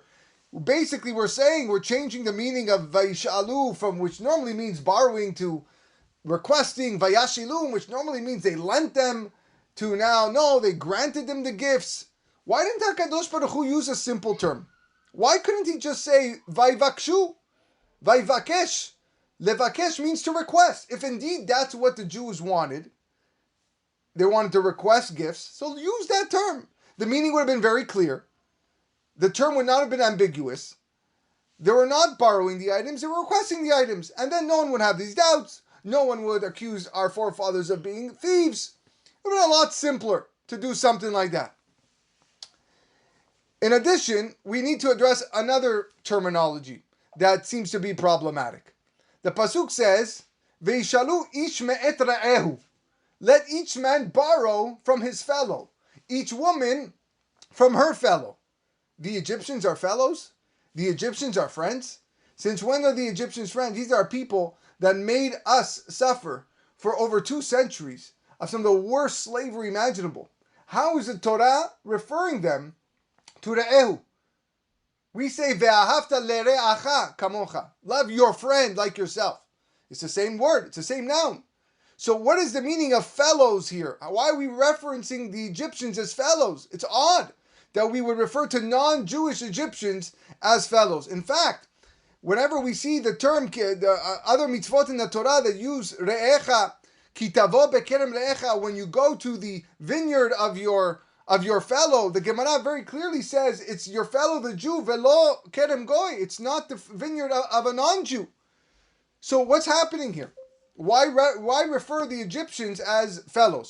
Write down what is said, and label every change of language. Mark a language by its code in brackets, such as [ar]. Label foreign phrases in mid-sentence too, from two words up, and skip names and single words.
[en] Basically, we're saying we're changing the meaning of vayishalu from which normally means borrowing to requesting, vayashilum, which normally means they lent them, to now, no, they granted them the gifts. Why didn't HaKadosh Baruch Hu use a simple term? Why couldn't he just say [he] ויבקשו, ויבקש? [en] Levakesh means to request. If indeed that's what the Jews wanted, they wanted to request gifts, so use that term. The meaning would have been very clear. The term would not have been ambiguous. They were not borrowing the items, they were requesting the items. And then no one would have these doubts. No one would accuse our forefathers of being thieves. It would have been a lot simpler to do something like that. In addition, we need to address another terminology that seems to be problematic. The pasuk says, [he] "וישאלו איש מאת רעהו." [en] Let each man borrow from his fellow, each woman from her fellow. The Egyptians are fellows? The Egyptians are friends? Since when are the Egyptians friends? These are people that made us suffer for over 2 centuries of some of the worst slavery imaginable. How is the Torah referring them to Re'ehu? We say, [he] ואהבת לרעך כמוך. [en] Love your friend like yourself. It's the same word. It's the same noun. So what is the meaning of fellows here? Why are we referencing the Egyptians as fellows? It's odd that we would refer to non-Jewish Egyptians as fellows. In fact, whenever we see the term, the other mitzvot in the Torah that use re'echa, [he] כי תבוא בכרם רעך, [en] when you go to the vineyard of your fellow, the Gemara very clearly says it's your fellow, the Jew, [he] ולא כרם גוי. [en] It's not the vineyard of a non-Jew. So what's happening here? Why refer the Egyptians as fellows?